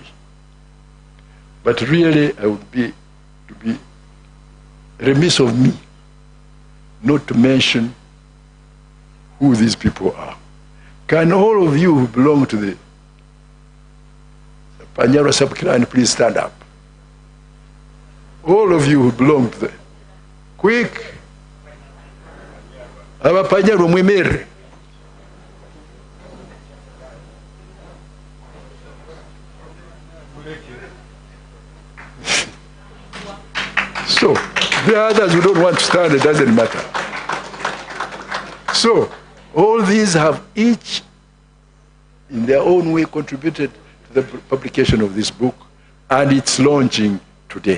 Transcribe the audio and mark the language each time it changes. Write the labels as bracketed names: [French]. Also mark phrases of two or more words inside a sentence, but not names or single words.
[English] But really, I would be remiss of me not to mention who these people are. Can all of you who belong to the Panyaro sub-clan please stand up? All of you who belong to the... Quick! [Ganda] Aba Panyaro mwimere. [English] So, the others who don't want to stand, it doesn't matter. So, all these have each, in their own way, contributed to the publication of this book, and it's launching today.